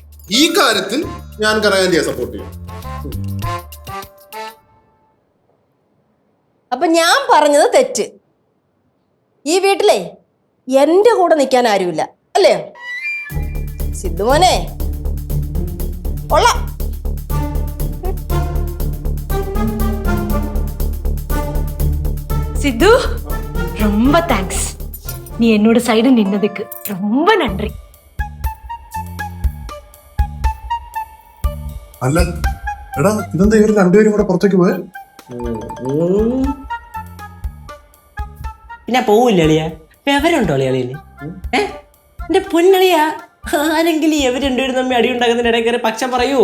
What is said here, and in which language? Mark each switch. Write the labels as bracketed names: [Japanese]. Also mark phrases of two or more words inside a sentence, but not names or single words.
[Malayalam] ഈ കാര്യത്തിൽ ഞാൻ കനകാന്റിയെ സപ്പോർട്ട് ചെയ്യും. അപ്പൊ ഞാൻ പറഞ്ഞത് തെറ്റ്. ഈ വീട്ടിലെ എന്റെ കൂടെ നിൽക്കാൻ ആരുമില്ല, അല്ലേ സിദ്ധുമോനെ? കൊള്ളാം. [Tamil] சித்து, ரொம்ப தேங்க்ஸ். நீ என்னோட சைடு நின்னதுக்கு ரொம்ப நன்றி. [Malayalam] അല്ല എടാ, ഇതെന്താ ഇവർ രണ്ടുപേരും കൂടെ പുറത്തേക്ക് പോയ? പിന്നെ പോവില്ല അളിയ, വിവരമുണ്ടോ അളിയളിയന്? എന്റെ പൊന്നളിയാ, ആരെങ്കിലും ഇവർ രണ്ടുപേരും തമ്മിൽ അടി ഉണ്ടാക്കുന്നതിന് ഇടയിൽ കയറി പക്ഷം പറയൂ?